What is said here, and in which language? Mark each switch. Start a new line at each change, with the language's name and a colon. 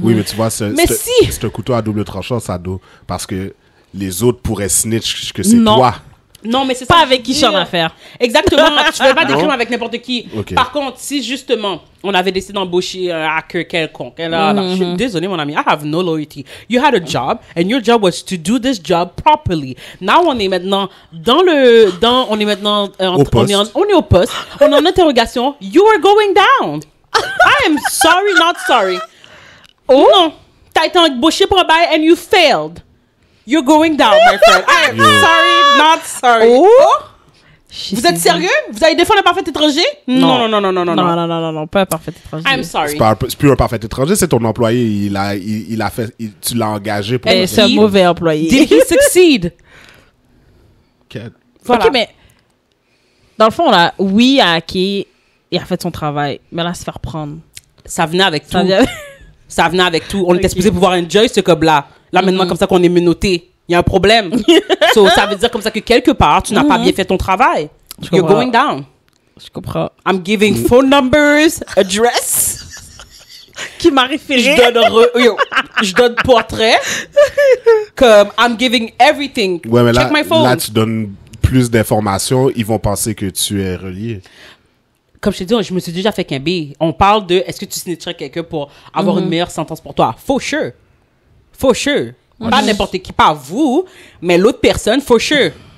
French: Oui, mais tu vois, c'est un couteau à double tranchant, ça, parce que les autres pourraient snitch que c'est toi. Non, mais c'est pas ça avec qui je suis en affaire. Exactement. Je ne fais pas des crimes avec n'importe qui. Okay. Par contre, si justement, on avait décidé d'embaucher un hacker quelconque, je suis désolé, mon ami,
English: I have no loyalty. You had a job, and your job was to do this job properly.
French: Now, on est maintenant on est au poste, on est en interrogation.
English: You are going down. I am sorry, not sorry.
French: Oh non, t'as été embauché pour un bail
English: and you failed. You're going down, my friend. I am sorry, not sorry. Oh?
French: Vous êtes sérieux? Vous allez défendre un parfait étranger? Non. Non, pas un parfait étranger.
English: I'm sorry.
French: C'est plus un parfait étranger, c'est ton employé. Il a fait, tu l'as engagé pour... C'est un mauvais employé.
English: Did he succeed?
French: Voilà. OK, mais dans le fond, là, oui, à hacké, il a fait son travail, mais là, se faire prendre. Ça venait avec tout. Ça venait avec tout. On était supposé pouvoir enjoy ce cob-là. Là, maintenant, comme ça qu'on est menotté, il y a un problème. So, ça veut dire comme ça que quelque part, tu n'as pas bien fait ton travail.
English: You're going down.
French: Je comprends.
English: I'm giving phone numbers, address.
French: Qui m'a référé. Je donne portrait.
English: Comme, I'm giving everything.
French: Ouais, mais
English: Check my phone.
French: là, tu donnes plus d'informations, ils vont penser que tu es relié. Comme je t'ai dit, je me suis déjà fait quimber. On parle de, est-ce que tu snitcherais quelqu'un pour avoir une meilleure sentence pour toi?
English: For sure. For sure.
French: Pas n'importe qui, pas vous, mais l'autre personne,
English: for sure.